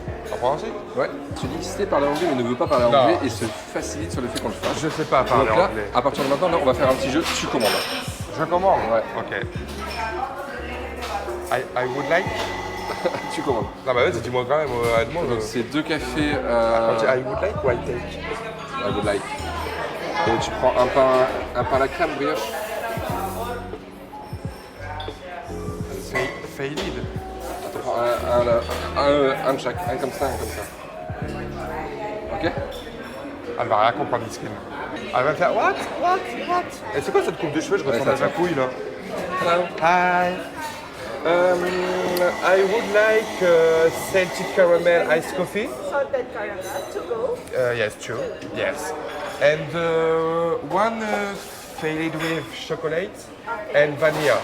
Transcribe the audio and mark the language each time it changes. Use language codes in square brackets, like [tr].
[fr] T'en prends un aussi? Ouais. Tu dis sait parler anglais mais ne veut pas parler anglais et se facilite sur le fait qu'on le fasse. Je sais pas parler Donc là, anglais. à partir de maintenant, là, on va faire un petit jeu, tu commandes. Je commande? Ouais. [en] Ok. I would like? [fr] Tu commandes. Non bah vas-y dis-moi quand même, aide-moi. Donc c'est 2 cafés On dit [en] I would like [fr] ou [en] I take? I would like. [fr] Et tu prends un pain à la crème brioche. Faded. Tu prends un de chaque, un comme ça, un comme ça. Ok? Elle va rien comprendre, Iskin. Elle va me faire what? Et c'est quoi cette coupe de cheveux? Je ressens ça de la couille là. [en] Hello. Hi. I would like salted caramel iced coffee. Salted caramel to go. Yes, two. Yes. And one filled with chocolate and vanilla.